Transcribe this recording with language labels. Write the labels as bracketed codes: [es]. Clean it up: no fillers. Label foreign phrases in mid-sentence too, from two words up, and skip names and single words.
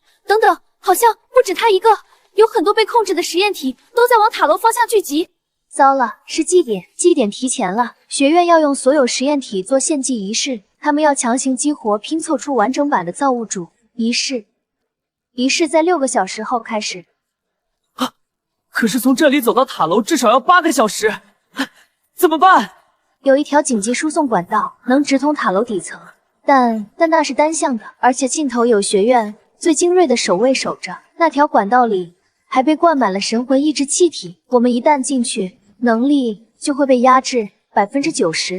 [zh] 等等，好像不止他一个，有很多被控制的实验体都在往塔楼方向聚集。糟了，是祭典，祭典提前了。学院要用所有实验体做献祭仪式，他们要强行激活，拼凑出完整版的造物主仪式。仪式在6个小时後開始。啊！可是從這裡走到塔樓至少要8個小時，怎麼辦？有一條緊急輸送管道能直通塔樓底層，但那是單向的，而且盡頭有學院最精銳的守衛守着。那條管道裡還被灌滿了神魂意志氣體，我們一旦進去，能力就會被壓制90%。